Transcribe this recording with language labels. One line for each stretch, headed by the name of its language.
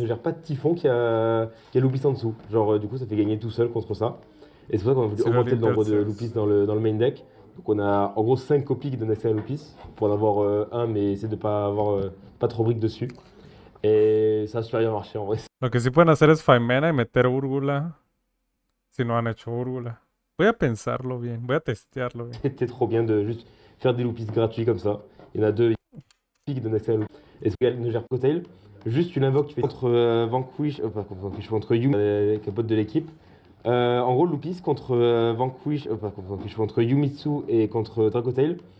French: Ne gère pas de Typhon qui a Lupis en dessous. Genre, du coup, ça fait gagner tout seul contre ça. Et c'est pour ça qu'on a voulu augmenter le nombre de Lupis dans le main deck. Donc on a en gros 5 copies qui donnent accès à Lupis. Pour en avoir un, mais essayer de pas avoir pas trop briques dessus. Et ça a super bien marché en vrai.
Spanish: Lo que sí pueden hacer es Faimena y meter Úrgula. Si no han hecho Úrgula. Voy a pensarlo bien, voy a testearlo bien.
French: C'était trop bien de juste faire des Lupis gratuits comme ça. Il y en a 2 qui donnent accès à Lupis. Et ce qu'elle ne gère pas Tail. Juste tu l'invoques, tu fais contre Vanquish, contre Yu, avec un pote de l'équipe. En gros, Lupis contre Vanquish, contre Yumitsu et contre Dracotail.